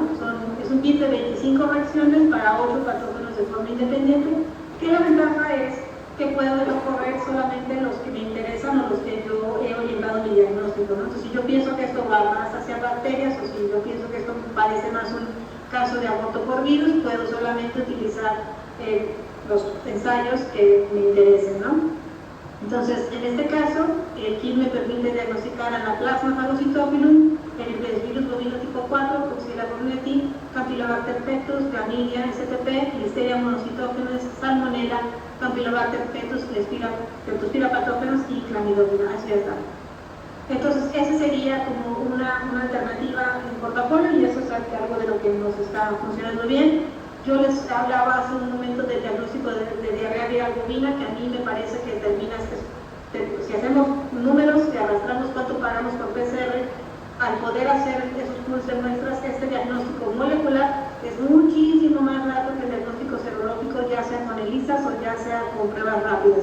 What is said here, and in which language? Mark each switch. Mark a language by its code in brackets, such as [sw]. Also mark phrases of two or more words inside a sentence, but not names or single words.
[es] Es un kit de 25 reacciones para 8 patógenos de forma independiente, que la ventaja es que puedo correr solamente los que me interesan o los que yo he orientado mi diagnóstico, ¿no? Entonces, si yo pienso que esto va más hacia bacterias o si yo pienso que esto parece más un caso de aborto por virus, puedo solamente utilizar los ensayos que me interesen, ¿no? Entonces, en este caso, el kit me permite diagnosticar Anaplasma phagocytophilum, Herpesvirus bovino tipo 4, Coxiella burnetii, Campylobacter pectus, Chlamydia, STP, Listeria monocytogenes, Salmonella, Campylobacter pectus, Leptospira patógenos y Chlamydophila. Así ya está. Entonces, esa sería como una alternativa en portafolio y eso es algo de lo que nos está funcionando bien. Yo les hablaba hace un momento del diagnóstico de diarrea viral bovina, que a mí me parece que si hacemos números y arrastramos cuánto pagamos por PCR, al poder hacer esos pools de muestras, este diagnóstico molecular es muchísimo más rápido que el diagnóstico serológico, ya sea con ELISAs o ya sea con pruebas rápidas.